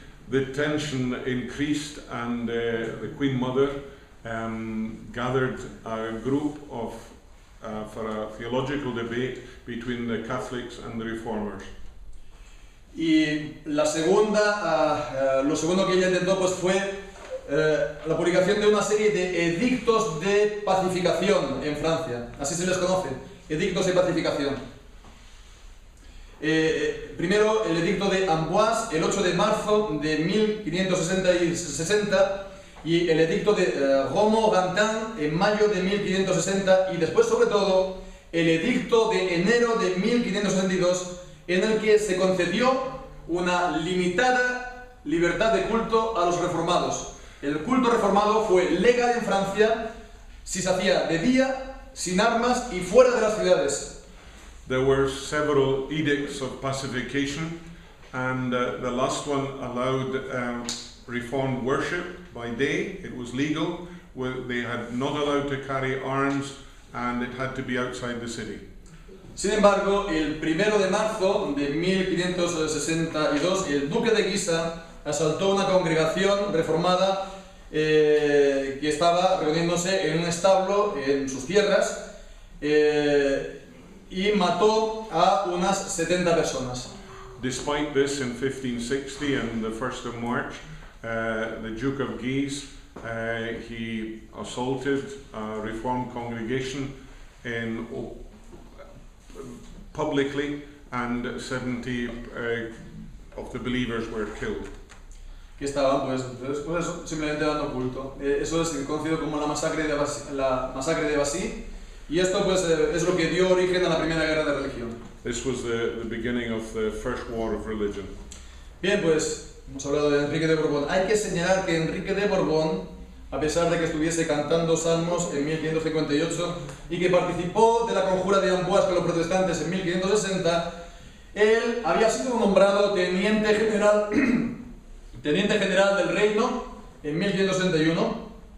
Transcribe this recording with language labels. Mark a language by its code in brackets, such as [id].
[en] The tension increased and the Queen Mother gathered a group for a theological debate between the Catholics and the Reformers. [es] Y lo segundo que ella intentó pues fue la publicación de una serie de edictos de pacificación en Francia, así se les conoce, edictos de pacificación. Primero el edicto de Amboise el 8 de marzo de 1560 y el edicto de Romorantin en mayo de 1560 y después sobre todo el edicto de enero de 1562 en el que se concedió una limitada libertad de culto a los reformados. El culto reformado fue legal en Francia si se hacía de día, sin armas y fuera de las ciudades. [en] There were several edicts of pacification, and the last one allowed reformed worship by day. It was legal. They had not allowed to carry arms, and it had to be outside the city. [es] Sin embargo, el 1 de marzo de 1562, el duque de Guisa asaltó una congregación reformada que estaba reuniéndose en un establo en sus tierras y mató a unas 70 personas. [en] Despite this, in 1560 and the 1st of March, the Duke of Guise he assaulted a reformed congregation publicly, and 70 of the believers were killed. [es] Que estaban pues simplemente dando culto. Eso es conocido como la masacre de Bassí, y esto pues es lo que dio origen a la primera guerra de religión. [en] This was the beginning of the first war of religion. [es] Bien, pues hemos hablado de Enrique de Borbón. Hay que señalar que Enrique de Borbón, a pesar de que estuviese cantando salmos en 1558 y que participó de la conjura de Amboise con los protestantes en 1560, él había sido nombrado teniente general del reino en 1561.